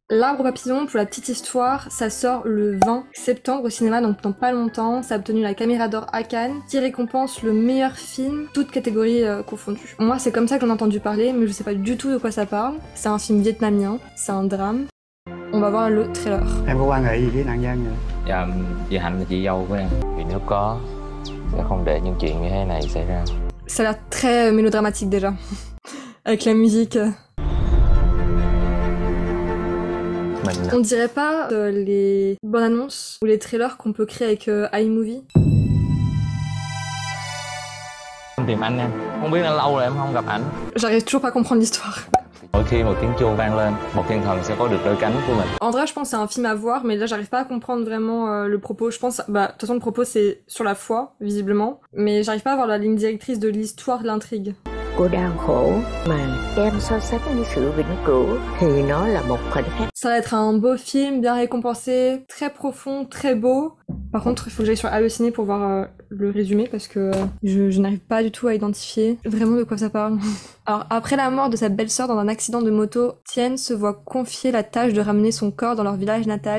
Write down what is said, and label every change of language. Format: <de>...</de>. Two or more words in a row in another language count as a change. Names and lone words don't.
<fr>L'Arbre papillon, pour la petite histoire, ça sort le 20 septembre au cinéma, donc dans pas longtemps. Ça a obtenu la Caméra d'Or à Cannes, qui récompense le meilleur film, toutes catégories confondues. Moi, c'est comme ça que j'en ai entendu parler, mais je sais pas du tout de quoi ça parle. C'est un film vietnamien, c'est un drame. On va voir le trailer.</fr> <vi>Em có quan hệ gì với nạn nhân vậy? Dạ, chị Hạnh là chị dâu của em. Vì nếu có, sẽ không để những chuyện như thế này xảy ra.</vi> <fr>Ça a l'air très mélodramatique déjà, avec la musique. On dirait pas les bonnes annonces ou les trailers qu'on peut créer avec iMovie.</fr> <vi>Em tìm anh em. Không biết đã lâu rồi em không gặp ảnh.</vi> <fr>J'arrive toujours pas à comprendre l'histoire.</fr> <vi>Mỗi khi một tiếng chuông vang lên, một thiên thần sẽ có được đôi cánh của mình.</vi> <fr>En vrai, je pense que c'est un film à voir, mais là, j'arrive pas à comprendre vraiment le propos. Je pense, bah, de toute façon, le propos c'est sur la foi, visiblement, mais j'arrive pas à voir la ligne directrice de l'histoire, de l'intrigue.</fr> <vi>Của đau khổ mà đem so sánh với sự vĩnh cửu thì nó là một khoảnh khắc.</vi> <fr>Ça va être un beau film, bien récompensé, très profond, très beau. Par contre, il faut que j'aille sur Allociné pour voir le résumé parce que je n'arrive pas du tout à identifier vraiment de quoi ça parle. Alors, après la mort de sa belle-sœur dans un accident de moto, Tien se voit confier la tâche de ramener son corps dans leur village natal.</fr>